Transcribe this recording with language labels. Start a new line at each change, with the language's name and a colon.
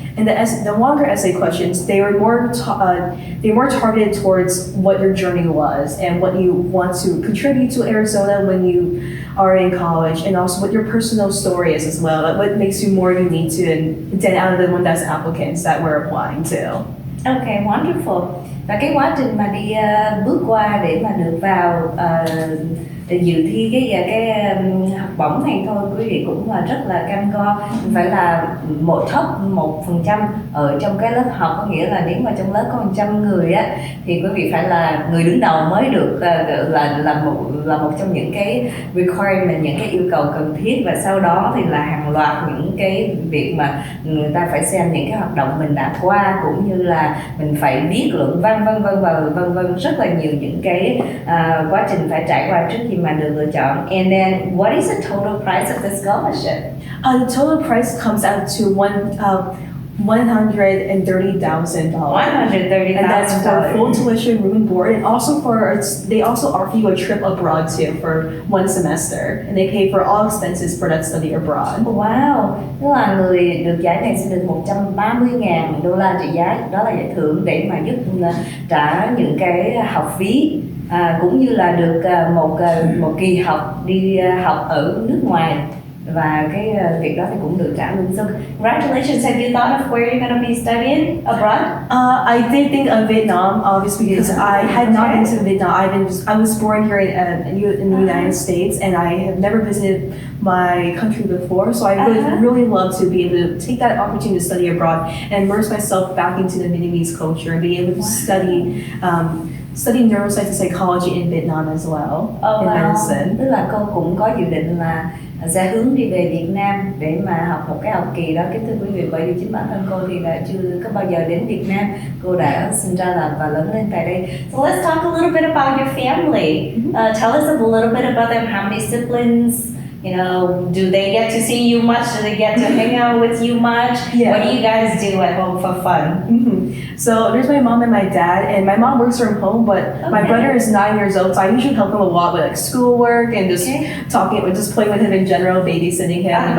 English: And the longer essay questions, they were more targeted towards what your journey was and what you want to contribute to Arizona when you are in college, and also what your personal story is as well, like what makes you more unique to than out of the 1,000 applicants that we're applying to. Okay, wonderful.
Vietnamese: Và cái quá trình mà đi bước qua để mà được vào dự thi cái học bổng này thôi, quý vị cũng là rất là cam go. Phải là top 1% ở trong cái lớp học, có nghĩa là nếu mà trong lớp có 100 người á thì quý vị phải là người đứng đầu mới được là một trong những cái requirement, những cái yêu cầu cần thiết. Và sau đó thì là hàng loạt những cái việc mà người ta phải xem những cái hoạt động mình đã qua, cũng như là mình phải viết luận văn vân vân, rất là nhiều những cái quá trình phải trải qua trước khi mà được lựa chọn.
English: And then what is the total price of the scholarship? The total price comes out to $130,000. $130,000. And that's for full tuition, room and board, and also they also offer you a trip abroad too for 1 semester, and they pay for all expenses for that study abroad.
Vietnamese: Wow, tức là người được giải này sẽ được $130,000 trị giá, đó là giải thưởng để mà giúp trả những cái học phí, cũng như là được một kỳ học đi học ở nước ngoài. Và cái việc đó thì cũng được trả luôn.
English: So congratulations. Have you thought of where you're going to be studying abroad? I did think of Vietnam, obviously, because I had not been to Vietnam. I was born here in the United States, and I have never visited my country before. So I would really love to be able to take that opportunity to study abroad and immerse myself back into the Vietnamese culture and be able to study neuroscience and psychology in Vietnam as well, in medicine.
Vietnamese: Tức là cô cũng có dự định là sẽ hướng đi về Việt Nam để mà học một cái học kỳ đó, kính thưa quý vị. Bởi vì chính bản thân cô thì đã chưa có bao giờ đến Việt Nam, cô đã sinh ra và lớn lên tại đây.
English: So let's talk a little bit about your family. Tell us a little bit about them. How many siblings? You know, do they get to see you much? Do they get to hang out with you much? Yeah. What do you guys do at home for fun? So there's my mom and my dad, and my mom works from home, but my brother is 9 years old, so I usually help him a lot with like schoolwork and just just playing with him in general, babysitting him.